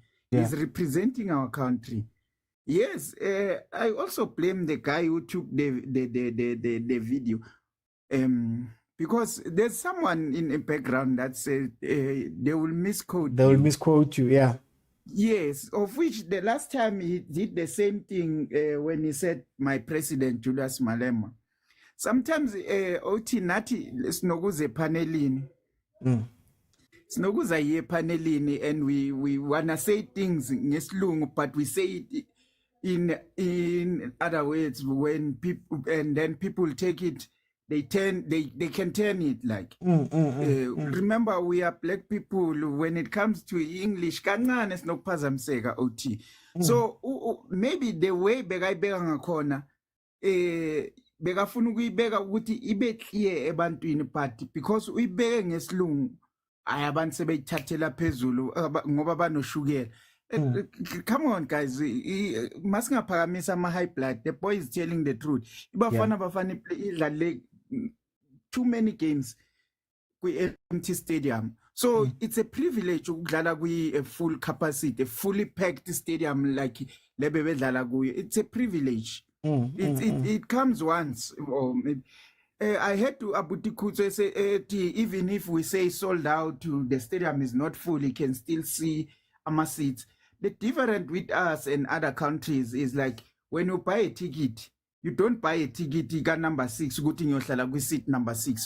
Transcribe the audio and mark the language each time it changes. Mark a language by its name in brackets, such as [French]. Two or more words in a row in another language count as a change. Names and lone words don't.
[English] He's representing our country. Yes, I also blame the guy who took the video. because there's someone in the background that said they will misquote They will you. misquote you, yeah. Yes, of which the last time he did the same thing when he said, my president, Julius Malema. [Zulu] Sometimes, Oti Nati, sinokuze panelini. Sinokuza ye panelini, [English] and we wanna say things ngesilungu, but we say it in other words when people, and then people take it, they can turn it like. Remember, we are black people. When it comes to English, [Zulu] kancane sinokuphazamiseka OT. [English] So maybe the way [Zulu] bekayibeka ngakhona bekafuna ukuyibeka ukuthi ibe clear ebantwini, [English] but because [Zulu] uyibeke ngesilungu abantu sebeyithathela phezulu ngoba banoshukela. [English] Come on, guys. [Zulu] Masingaphakamisa ama-high blood. [English] The boy is telling the truth. [Zulu] Ibafana bafana idlale [English] too many games [Zulu] kwi-empty stadium. [English] So it's a privilege [Zulu] ukudlala kwi [English] full capacity, a fully packed stadium like [Zulu] lebe bedlala kuyo. [English] It's a privilege. It comes once. I had to Abuti Kutso say, even if we say sold out, the stadium is not full, you can still see our seats. The difference with us and other countries is like when you buy a ticket, you don't buy a ticket, you got number 6, go to your seat number 6.